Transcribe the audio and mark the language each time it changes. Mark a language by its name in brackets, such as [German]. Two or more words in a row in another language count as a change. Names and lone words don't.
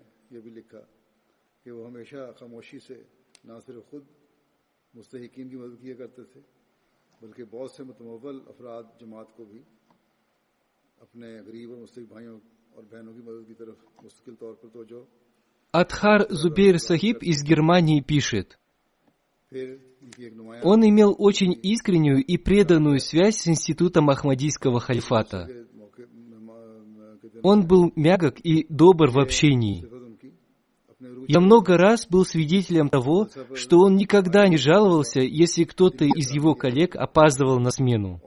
[Urdu] یہ بھی لکھا کہ وہ ہمیشہ خاموشی سے نہ صرف خود مستحقین کی مدد کیا کرتے تھے بلکہ بہت سے متمول افراد جماعت کو بھی اپنے غریب اور مستحق بھائیوں اور بہنوں کی مدد کی طرف مستقل طور پر توجہ. [Russian] Адхар Зубейр Сахиб из Германии пишет: он имел очень искреннюю и преданную связь с институтом Ахмадийского халифата. Он был мягок и добр в общении. Я много раз был свидетелем того, что он никогда не жаловался, если кто-то из его коллег опаздывал на смену.